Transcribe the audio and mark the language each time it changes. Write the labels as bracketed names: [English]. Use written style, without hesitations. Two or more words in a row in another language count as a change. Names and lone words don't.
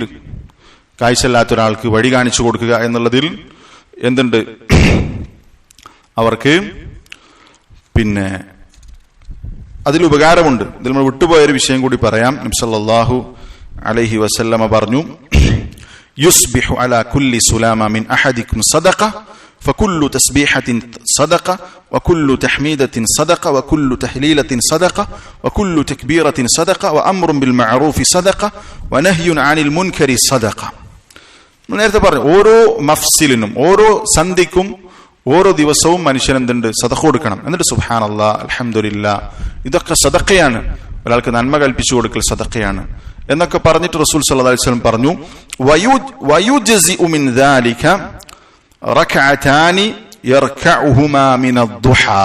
[Malayalam] കാഴ്ചയില്ലാത്ത ഒരാൾക്ക് വഴി കാണിച്ചു കൊടുക്കുക എന്നുള്ളതിൽ എന്തുണ്ട്, അവർക്ക് പിന്നെ അതിൽ ഉപകാരമുണ്ട്. ഇതിൽ നമ്മൾ വിട്ടുപോയൊരു വിഷയം കൂടി പറയാം. [Arabic] നബി صلى الله عليه وسلم പറഞ്ഞു, يصبح على كل سلامى من أحدكم صدقة فكل تسبيحة صدقة وكل تحميدة صدقة وكل تهليلة صدقة وكل تكبيرة صدقة وأمر بالمعروف صدقة ونهي عن المنكر صدقة. [Malayalam] നേരത്തെ പറഞ്ഞു, ഓരോ മഫ്സിലിനും, ഓരോ സന്ധിക്കും, ഓരോ ദിവസവും മനുഷ്യൻ എന്തുണ്ട്, സദഖ കൊടുക്കണം. എന്നിട്ട് [Arabic] سبحان الله، الحمد لله, [Malayalam] ഇതൊക്കെ സദഖയാണ്. ഒരാൾക്ക് നന്മ കൽപ്പിച്ചു കൊടുക്കൽ സദഖയാണ് എന്നൊക്കെ പറഞ്ഞിട്ട് റസൂൽ [Arabic] صلى الله عليه وسلم [Malayalam] പറഞ്ഞു, [Arabic] ويجزئ من ذلك ركعتان يركعهما من الضحى.